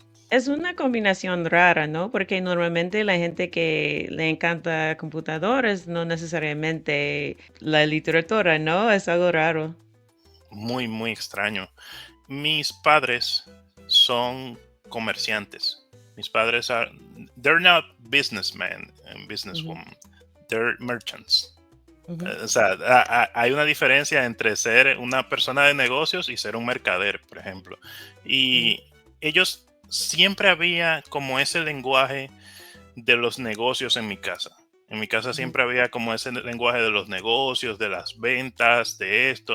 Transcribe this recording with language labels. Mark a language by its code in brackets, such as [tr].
[es] Es una combinación rara, ¿no? Porque normalmente la gente que le encanta computadores no necesariamente la literatura, ¿no? Es algo raro. Muy, muy extraño. Mis padres son comerciantes. Mis padres [en] they're not businessmen and Ujú. businesswomen. They're merchants. Ujú. [es] O sea, hay una diferencia entre ser una persona de negocios y ser un mercader, por ejemplo. Mm. Y ellos siempre había como ese lenguaje de los negocios en mi casa. En mi casa Ujú. siempre había como ese lenguaje de los negocios, de las ventas, de esto.